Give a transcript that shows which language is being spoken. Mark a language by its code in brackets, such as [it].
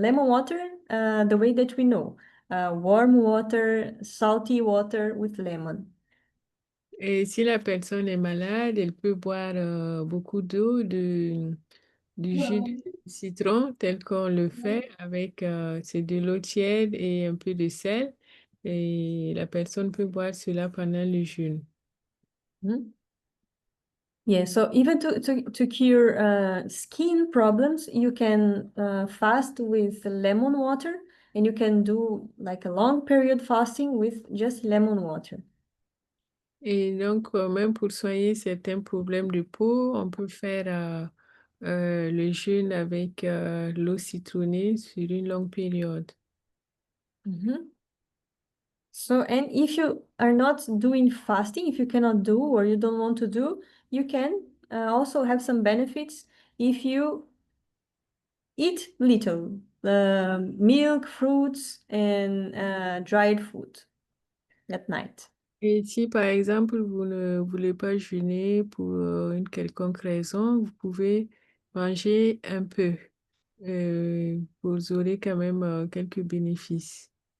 [en] Lemon water, the way that we know, warm water, salty water with lemon. [fr] Et si la personne est malade, elle peut boire beaucoup d'eau, du jus de citron tel qu'on le fait avec c'est de l'eau tiède et un peu de sel. Et la personne peut boire cela pendant le jeûne. Mhm. [en] Yeah, so even to cure skin problems, you can fast with lemon water, and you can do like a long period fasting with just lemon water. [fr] Et donc, même pour soigner certains problèmes de peau, on peut faire le jeûne avec l'eau citronnée sur une longue période. Mhm. [en] So, and if you are not doing fasting, if you cannot do or you don't want to do, you can also have some benefits if you eat little milk, fruits, and dried food at night. [fr] Et si par exemple vous ne voulez pas jeûner pour une quelconque raison, vous pouvez manger un peu. Vous aurez quand même quelques bénéfices.